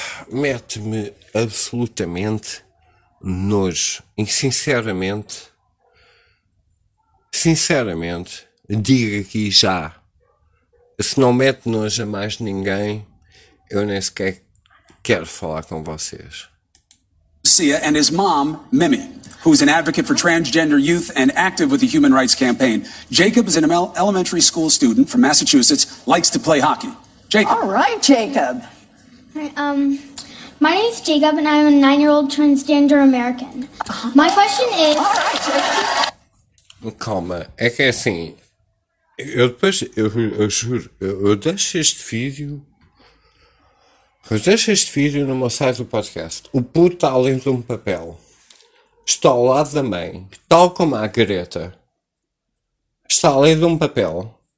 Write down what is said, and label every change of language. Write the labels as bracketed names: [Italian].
[Portuguese] mete-me absolutamente... nojo, e sinceramente, digo aqui já, se não mete nojo a mais ninguém, eu nem sequer quero falar com vocês. [English] Sia and his mom, Mimi, who's an advocate for transgender youth and active with the Human Rights Campaign. Jacob is an elementary school student from Massachusetts, likes to play hockey. Jacob. All right, Jacob. My name is Jacob, and I'm a 9-year-old transgender American. My question is... [Portuguese] Calma, é que é assim... Eu depois, eu juro, eu deixo este vídeo... Eu deixo este vídeo no meu site do podcast. O puto está além de um papel. Está ao lado da mãe, tal como a Greta. Está além de um papel.